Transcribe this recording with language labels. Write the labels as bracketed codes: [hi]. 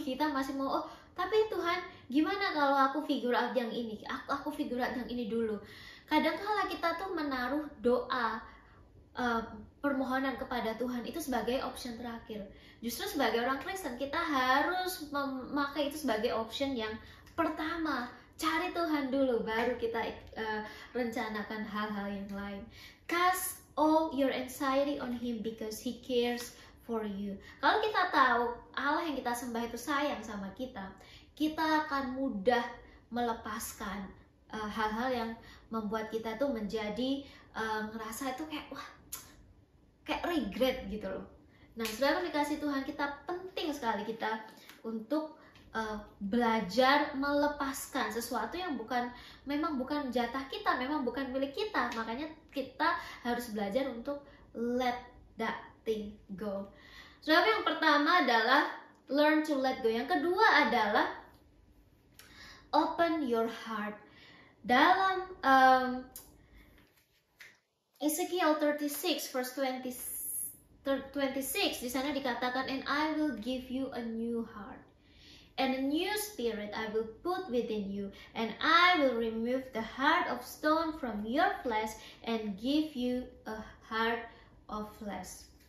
[id] Kita masih mau, tapi Tuhan gimana kalau aku [en] figure out [id] yang ini, aku figure out yang ini dulu. Kadang-kala kita tuh menaruh doa, permohonan kepada Tuhan itu sebagai option terakhir. Justru sebagai orang Kristen kita harus memakai itu sebagai option yang pertama. Cari Tuhan dulu, baru kita rencanakan hal-hal yang lain. [en] Cast all your anxiety on Him because He cares for you. [id] Kalau kita tahu Allah yang kita sembah itu sayang sama kita, kita akan mudah melepaskan hal-hal yang membuat kita tuh menjadi ngerasa itu kayak regret gitu loh. Nah, saudara dikasih Tuhan, kita penting sekali kita untuk belajar melepaskan sesuatu yang memang bukan jatah kita, memang bukan milik kita. Makanya kita harus belajar untuk [en] let that thing go. [id] Saudara, yang pertama adalah [en] learn to let go. [id] Yang kedua adalah [en] open your heart. [id] Dalam Ezekiel 36 verse 26 di sana dikatakan, [en] and I will give you a new heart and a new spirit I will put within you, and I will remove the heart of stone from your flesh and give you a heart of flesh.